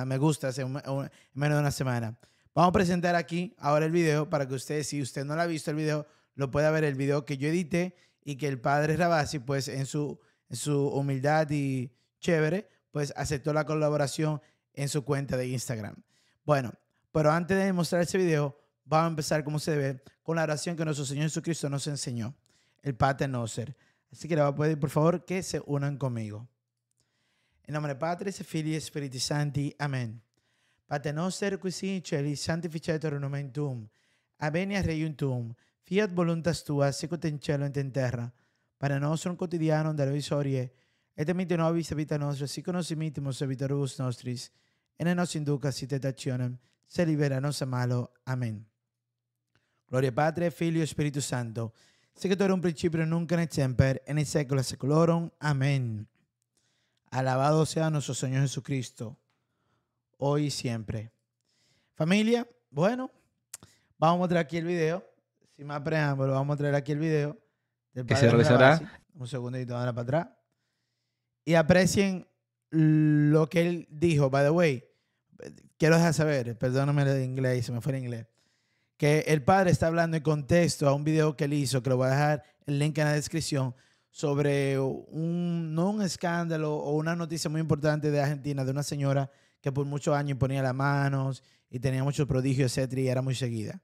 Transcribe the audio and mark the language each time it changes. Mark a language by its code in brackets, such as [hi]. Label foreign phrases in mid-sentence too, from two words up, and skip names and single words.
[es] Me gusta en menos de una semana. Vamos a presentar aquí ahora el video para que usted, si usted no lo ha visto el video, lo pueda ver el video que yo edité y que el padre Rabasi, pues en su humildad y chévere, pues aceptó la colaboración en su cuenta de Instagram. Bueno, pero antes de mostrar ese video, vamos a empezar como se debe con la oración que nuestro Señor Jesucristo nos enseñó, el Pater Noster. Así que le voy a pedir, por favor, que se unan conmigo. En nombre del Padre, [la] Filii e Spiritus Sancti. Amén. Pater Noster, qui si in cieli, sanctificetur nomen tuum. Aveniat regnum tuum. Fiat voluntas tua, sicut in cielo et in terra. Pane nostrum quotidianum da nobis hodie, et dimitte nobis vita nostra, sic nos dimittimus debitoribus nostris, et ne nos inducas in tentationem, se libera nos a malo. Amén. Gloria Patri, Filio e Spiritus Santo, sic et in principio nunc et semper, et in saecula saeculorum. Amén. [es] Alabado sea nuestro Señor Jesucristo, hoy y siempre. Familia, bueno, vamos a mostrar aquí el video. Sin más preámbulo, vamos a mostrar aquí el video del que padre se realizará. Rabasi. Un segundito, ahora para atrás. Y aprecien lo que él dijo. [en] By the way, [es] quiero dejar saber, perdóname el inglés, se me fue el inglés, que el padre está hablando en contexto a un video que él hizo, que lo voy a dejar el link en la descripción, sobre no un escándalo o una noticia muy importante de Argentina, de una señora que por muchos años imponía las manos y tenía muchos prodigios, etcétera, y era muy seguida.